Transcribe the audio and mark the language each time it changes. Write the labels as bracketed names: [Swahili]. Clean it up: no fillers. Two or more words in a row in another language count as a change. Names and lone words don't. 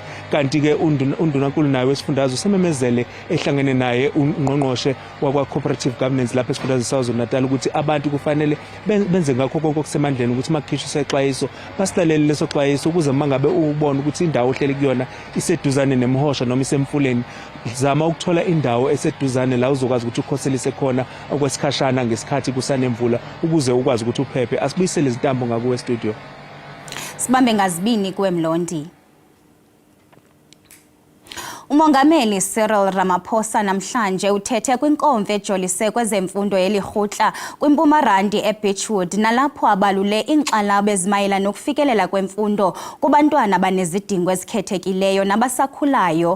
[Zulu] Kanti ke undunankulu naye wesifundazwe usememezele ehlangene naye ungqongqoshe wakwa [English] cooperative governance [Zulu] lapha esifundazweni saKwaZulu-Natal ukuthi abantu kufanele benze ngakho konke okusemandleni ukuthi makukhishwe isexwayiso basilalele leso xwayiso ukuze mangabe ubona ukuthi indawo ohleli kuyona iseduzane nemhosha noma isemfuleni, zama ukuthola indawo eseduzane la uzokwazi ukuthi ukhoselise khona okwesikhashana ngesikhathi kusanemvula ukuze ukwazi ukuthi uphephe. Asibuyisele izintambo ngakuwe studio. [Xhosa] Sibambe ngazibini kuwe Mlondi. Umongameli Cyril Ramaphosa namhlanje uthethe kwinkomfa ejolise kwezemfundo yeliRhutla kwiMpumarandi eBeachwood nalapho abalule inkxalabo ezimayela nokufikelela kwemfundo kubantwana abanezidingo ezikhethekileyo nabasakhulayo.